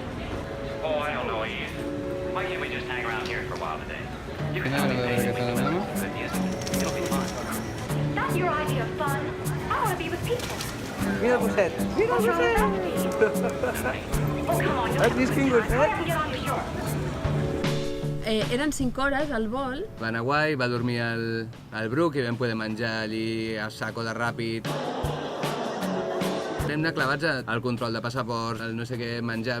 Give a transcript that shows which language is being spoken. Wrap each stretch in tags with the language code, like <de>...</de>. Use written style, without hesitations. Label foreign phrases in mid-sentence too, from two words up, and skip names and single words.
<en>Oh, I don't know, Ian. Why can't we just hang around here for a while today? You can help me pay some good music. It'll be fun. That's your idea of fun. I want to be with people.</en> <ca>Mira el gosset. Mira el</ca> <en>What's wrong with</en> <ca>gosset.</ca> <en>that, Steve? Oh, come on, you'll</en> <ca>Has vist quin</ca> <en>Hurry</en> <ca>gosset?</ca> <en>up and get on your shore.</en> <ca>Eren 5 hores al vol. Va anar guai, va dormir al Bruc i vam poder menjar allí a saco de ràpid. Vam anar clavats al control de passaport, al no sé què, menjar.</ca>